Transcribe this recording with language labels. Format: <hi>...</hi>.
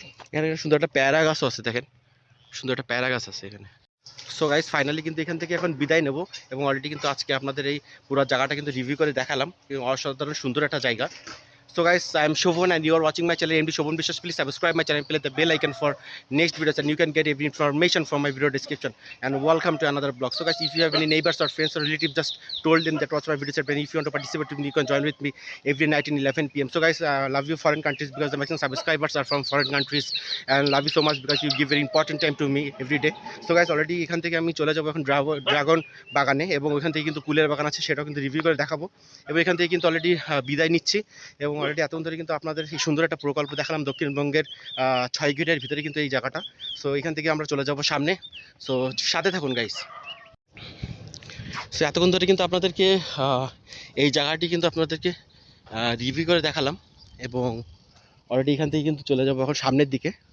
<bn>এখানে একটা সুন্দর একটা প্যারা গাছও আছে, দেখেন সুন্দর একটা প্যারা গাছ আছে এখানে। সো গাইস ফাইনালি কিন্তু এখান থেকে এখন বিদায় নেব, এবং অলরেডি কিন্তু আজকে আপনাদের এই পুরো জায়গাটা কিন্তু রিভিউ করে দেখালাম, এবং অসাধারণ সুন্দর একটা জায়গা।</bn> <en>So guys, I am Shobhan and you are watching my channel MD Shobhan Bishwas. Please subscribe my channel and click the bell icon for next videos, and you can get every information from my video description. And welcome to another blog. So guys, if you have any neighbors or friends or relatives, just told them that watch my videos, and if you want to participate with me, you can join with me every night in 11 p.m. So guys, love you foreign countries, because the maximum subscribers are from foreign countries, and love you so much because you give very important time to me every day. So guys, already</en> <bn>এখান থেকে আমি চলে যাব এখন dragon বাগানে, এবং ওখান থেকে কিন্তু কুলের বাগান আছে, সেটাও কিন্তু রিভিউ করে দেখাবো। এবং এখান থেকে কিন্তু অলরেডি বিদায় নিচ্ছি, এবং অলরেডি এতক্ষণ ধরে কিন্তু আপনাদের এই সুন্দর একটা প্রকল্প দেখালাম দক্ষিণবঙ্গের 6 গেটের ভিতরে কিন্তু এই জায়গাটা। সো এখান থেকে আমরা চলে যাব সামনে। সো সাথে থাকুন গাইস। সো এতক্ষণ ধরে কিন্তু আপনাদেরকে এই জায়গাটি কিন্তু আপনাদেরকে রিভিউ করে দেখালাম, এবং অলরেডি এখান থেকে কিন্তু চলে যাব এখন সামনের দিকে।</bn>